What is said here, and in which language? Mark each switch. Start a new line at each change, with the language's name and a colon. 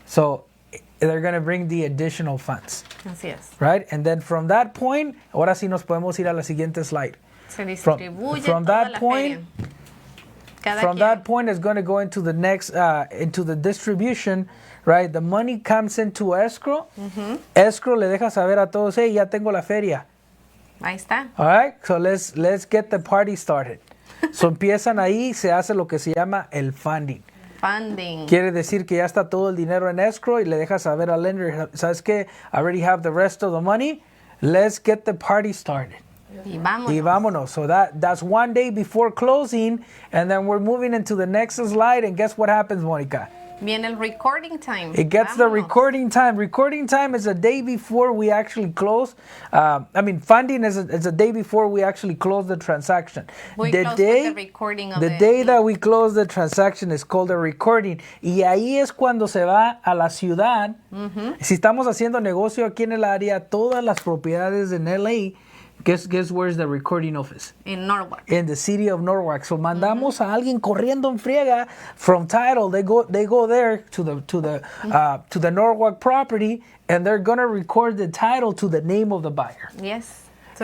English: So, they're going to bring the additional funds.
Spanish: Así es.
English: Right? And then from that point,
Spanish: ahora sí nos podemos ir a la siguiente slide. Se distribuye
English: from
Spanish: toda
English: that
Spanish: la
English: point,
Spanish: feria.
English: From that point, it's going to go into the next, into the distribution, right? The money comes into escrow.
Spanish: Escrow le deja saber a todos, hey, ya tengo la feria. Ahí está.
English: All right, so let's get the party started.
Spanish: So empiezan ahí, se hace lo que se llama el funding.
English: Funding.
Spanish: Quiere decir que ya está todo el dinero en escrow y le deja saber al lender, ¿sabes qué?
English: I already have the rest of the money. Let's get the party started.
Spanish: Y vámonos. Y vámonos.
English: So that's one day before closing, and then we're moving into the next slide, and guess what happens, Monica?
Spanish: Viene el recording time.
English: It gets the recording time. Recording time is a day before we actually close. Funding is a day before we actually close the transaction. We close with the recording of the day that we close the transaction is called a recording.
Spanish: Y ahí es cuando se va a la ciudad. Si estamos haciendo negocio aquí en el área, todas las propiedades en LA
English: Guess where's the recording office?
Spanish: En Norwalk.
English: In the city of Norwalk. So
Spanish: mandamos a alguien corriendo en friega
English: from title. They go there to the Norwalk property, and they're gonna record the title to the name of the buyer. Yes. So